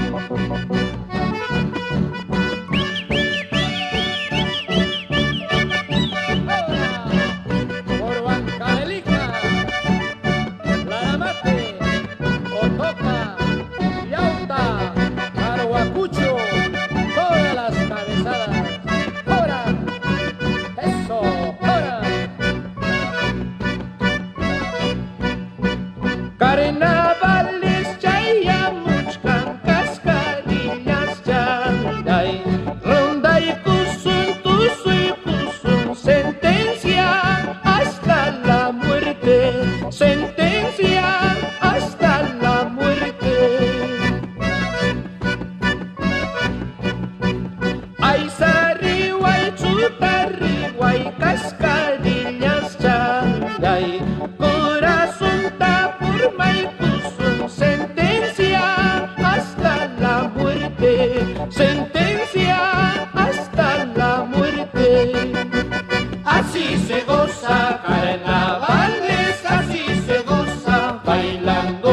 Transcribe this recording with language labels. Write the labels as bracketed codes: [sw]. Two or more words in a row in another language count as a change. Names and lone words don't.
[es] Por Huancavelica, Laramate, Otoca, Yauta, Carhuacucho, todas las cabezadas. ¡Ahora! ¡Eso! ¡Ahora! [qu] Carnavales chaya muchkan cascarillas chay. Ronda y kusun, tusu y kusun, [es] sentencia hasta la muerte. Sentencia hasta la muerte. [qu] Ay sariguay, chutariguay, cascarillas chay. Corazón tapurma y kusun, [es] sentencia hasta la muerte. Sentencia hasta la muerte. Así se goza carnavales, así se goza bailando.